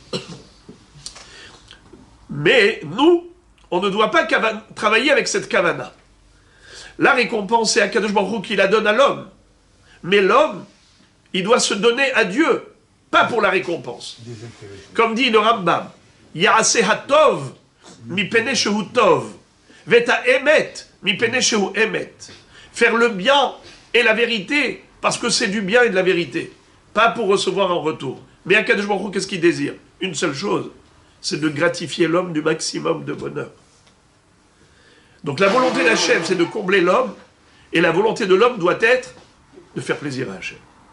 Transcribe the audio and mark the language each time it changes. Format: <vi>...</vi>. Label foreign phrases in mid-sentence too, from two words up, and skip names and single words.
<fr>Mais nous, on ne doit pas travailler avec cette kavana. La récompense, c'est</fr> <he>הקדוש ברוך הוא</he> <fr>qui la donne à l'homme. Mais l'homme, il doit se donner à Dieu, pas pour la récompense. Comme dit le Rambam,</fr> <he>יעשה הטוב מפני שהוא טוב, ואת האמת מפני שהוא אמת.</he> <fr>Faire le bien et la vérité, parce que c'est du bien et de la vérité, pas pour recevoir en retour. Mais</fr> <he>הקדוש ברוך הוא,</he> <fr>qu'est-ce qu'il désire? Une seule chose, c'est de gratifier l'homme du maximum de bonheur. Donc la volonté d'Hachem, c'est de combler l'homme, et la volonté de l'homme doit être de faire plaisir à Hachem.</fr>